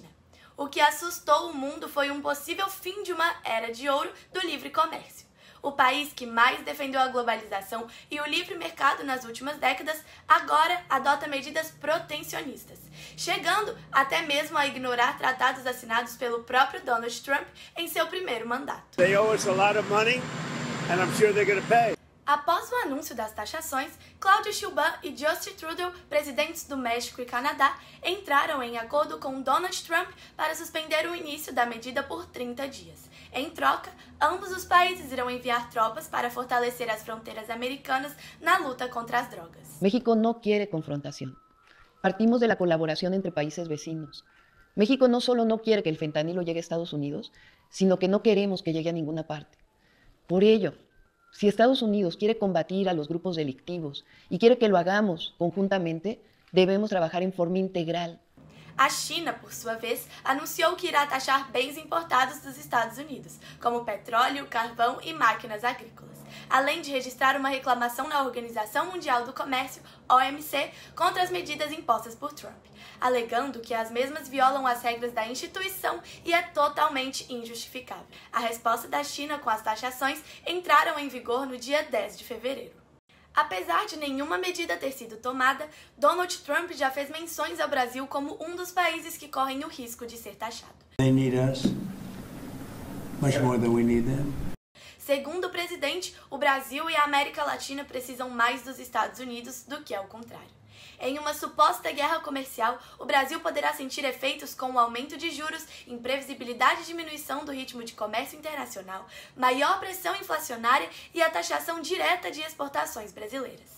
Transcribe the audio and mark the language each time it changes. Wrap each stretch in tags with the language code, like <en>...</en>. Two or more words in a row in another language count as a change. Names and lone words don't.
<pt>O que assustou o mundo foi um possível fim de uma era de ouro do livre comércio. O país que mais defendeu a globalização e o livre mercado nas últimas décadas, agora adota medidas protecionistas, chegando até mesmo a ignorar tratados assinados pelo próprio Donald Trump em seu 1º mandato.</pt> <en>They owe us a lot of money, and I'm sure they're going to pay.</en> <pt>Após o anúncio das taxações, Claudio Sheinbaum e Justin Trudeau, presidentes do México e Canadá, entraram em acordo com Donald Trump para suspender o início da medida por 30 dias. Em troca, ambos os países irão enviar tropas para fortalecer as fronteiras americanas na luta contra as drogas.</pt> <es>México no quiere confrontación. Partimos de la colaboración entre países vecinos. México no solo no quiere que el fentanilo llegue a Estados Unidos, sino que no queremos que llegue a ninguna parte. Por ello, si Estados Unidos quiere combatir a los grupos delictivos y quiere que lo hagamos conjuntamente, debemos trabajar en forma integral.</es> <pt>A China, por sua vez, anunciou que irá taxar bens importados dos Estados Unidos, como petróleo, carvão e máquinas agrícolas, além de registrar uma reclamação na Organização Mundial do Comércio, OMC, contra as medidas impostas por Trump, alegando que as mesmas violam as regras da instituição e é totalmente injustificável. A resposta da China com as taxações entraram em vigor no dia 10 de fevereiro. Apesar de nenhuma medida ter sido tomada, Donald Trump já fez menções ao Brasil como um dos países que correm o risco de ser taxado.</pt> <en>They need us much more than we need them.</en> <pt>Segundo o presidente, o Brasil e a América Latina precisam mais dos Estados Unidos do que ao contrário. Em uma suposta guerra comercial, o Brasil poderá sentir efeitos com o aumento de juros, imprevisibilidade e diminuição do ritmo de comércio internacional, maior pressão inflacionária e a taxação direta de exportações brasileiras.</pt>